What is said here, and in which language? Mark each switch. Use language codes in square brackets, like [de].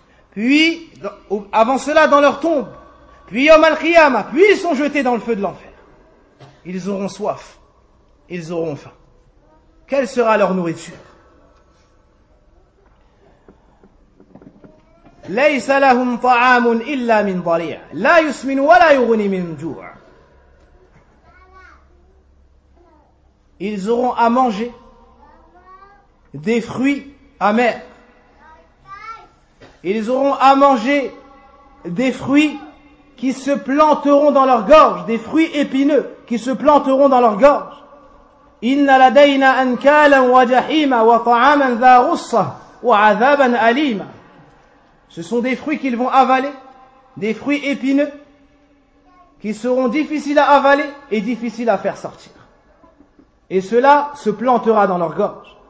[fr] Puis, avant cela, dans leur tombe, puis Yom al-Qiyamah, puis ils sont jetés dans le feu de l'enfer. ils auront soif, ils auront faim. Quelle sera leur nourriture ? [ar] ليس لهم طعام إلا من ضريع لا يسمن ولا يغني من جوع. [fr] Ils auront à manger des fruits amers. Ils auront à manger des fruits qui se planteront dans leur gorge, des fruits épineux qui se planteront dans leur gorge. [ar] إن لدينا أنكالا وجحيما وطعاما ذا غصة وعذابا أليما. [fr] Ce sont des fruits qu'ils vont avaler, des fruits épineux, qui seront difficiles à avaler et difficiles à faire sortir. Et cela se plantera dans leur gorge.